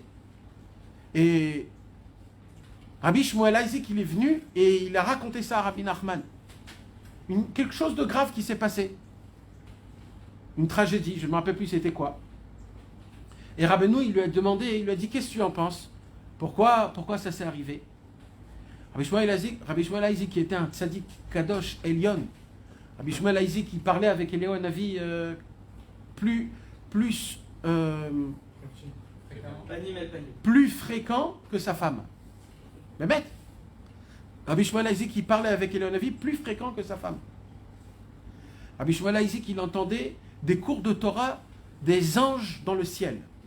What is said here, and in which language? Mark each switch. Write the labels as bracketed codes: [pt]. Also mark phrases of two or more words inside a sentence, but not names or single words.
[fr] Et Rabbi Shmuel Isaac, il est venu et il a raconté ça à Rabbi Nachman. Quelque chose de grave qui s'est passé. Une tragédie, je ne me rappelle plus c'était quoi. Et Rabbeinu, il lui a demandé, il lui a dit, qu'est-ce que tu en penses? Pourquoi ça s'est arrivé? Rabbi Shmuel Isaac, qui était un [he] צדיק קדוש עליון. [fr] Rabbi Shmuel Isaac, il parlait avec Eliyahu Hanavi plus fréquent que sa femme. Mais bête. Rabbi Shmuel Isaac, il parlait avec Eliyahu Hanavi plus fréquent que sa femme. Rabbi Shmuel Isaac, il entendait des cours de Torah des anges dans le ciel.